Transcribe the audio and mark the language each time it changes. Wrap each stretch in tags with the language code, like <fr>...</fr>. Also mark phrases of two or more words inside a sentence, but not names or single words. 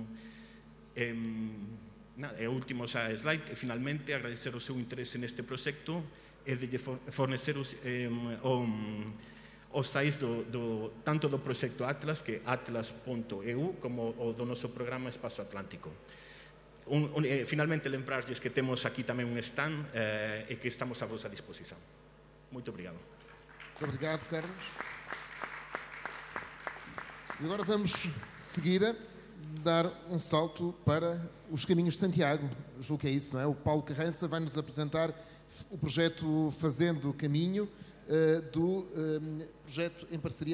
<gl>E o último slide, finalmente, agradecer o seu interese neste proxecto e de fornecer os sites tanto do proxecto Atlas, que é atlas.eu, como o do noso programa Espazo Atlántico. Finalmente, lembrarlles que temos aquí tamén un stand e que estamos a vosa disposición.</gl> <pt>Muito obrigado. Muito obrigado, Carlos. E agora vamos, de seguida, dar um salto para os Caminhos de Santiago. Julgo que é isso, não é? O Paulo Carrança vai nos apresentar o projeto Fazendo Caminho, do projeto em parceria.</pt>